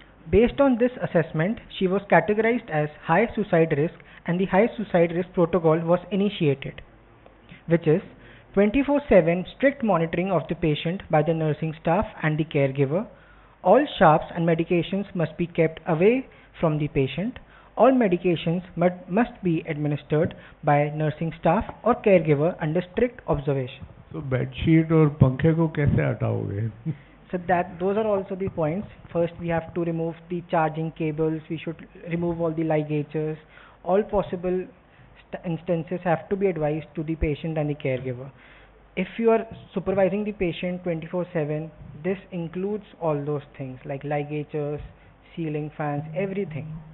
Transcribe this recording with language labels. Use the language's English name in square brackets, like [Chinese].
[English] Based on this assessment, she was categorized as high suicide risk and the high suicide risk protocol was initiated, which is 24/7 strict monitoring of the patient by the nursing staff and the caregiver. All sharps and medications must be kept away from the patient. All medications must be administered by nursing staff or caregiver under strict observation. [Hindi] So bedsheet और पंखे को कैसे हटाओगे? [English] So those are also the points. First, we have to remove the charging cables. We should remove all the ligatures. All possible instances have to be advised to the patient and the caregiver. If you are supervising the patient 24/7, this includes all those things like ligatures, ceiling fans, everything.